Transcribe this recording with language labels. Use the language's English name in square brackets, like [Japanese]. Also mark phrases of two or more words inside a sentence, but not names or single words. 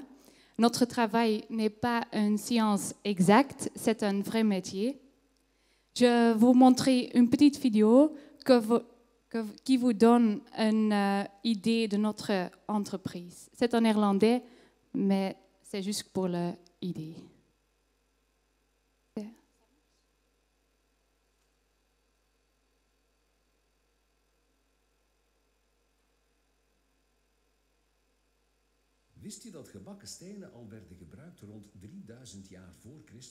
[French] Notre travail n'est pas une science exacte, c'est un vrai métier. Je vais vous montrer une petite vidéo qui vous donne une idée de notre entreprise. C'est en néerlandais, mais c'est juste pour l'idée. [Dutch] Wist je dat gebakken stenen al werden gebruikt rond 3000 jaar voor Christus?